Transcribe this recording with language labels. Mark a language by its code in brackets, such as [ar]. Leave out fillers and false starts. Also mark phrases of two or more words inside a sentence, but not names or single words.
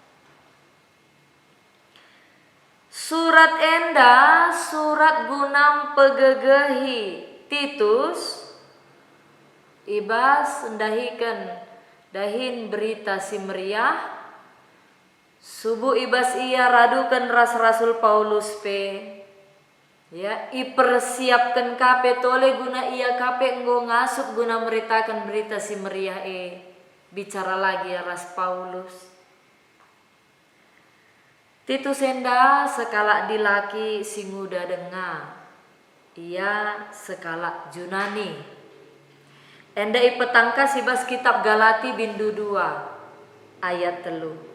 [btx] Surat enda surat gunam pegegehi Titus, ibas ndahikan dahin berita si meriah. Subuh ibas ia radukan Rasul Paulus pe. Ya, ipersiapkan kape tole guna ia kape nggo ngasuk guna meritakan berita si meriah bicara lagi ya Ras Paulus. Titus enda sekala dilaki si nguda denga. Ia sekala Junani. Enda ipetangka sibas kitab Galati bindu 2 ayat 3.